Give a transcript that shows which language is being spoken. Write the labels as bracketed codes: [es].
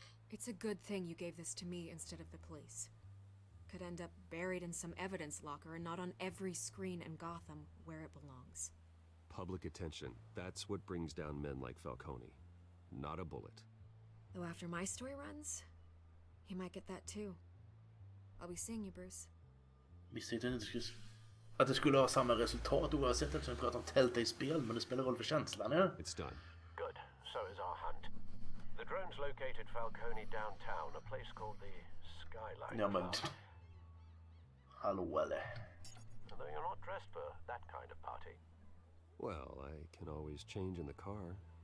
[en] It's a good thing you gave this to me instead of the police. Could end up buried in some evidence locker and not on every screen in Gotham where it belongs. Public attention. That's what brings down men like Falcone. Not a bullet. Though after my story runs, he might get that too. I'll be seeing you, Bruce. [sv] Visste inte att det skulle ha samma resultat oavsett eftersom vi pratar om Telltale-spel, men det spelar roll för känslan, ja? [en] It's done. Good. So is our hunt. The drones located Falcone downtown, a place called the Skyline. [sv] Ja, men... Hallå, eller? [en] Although you're not dressed for that kind of party. Well, I can always change in the car.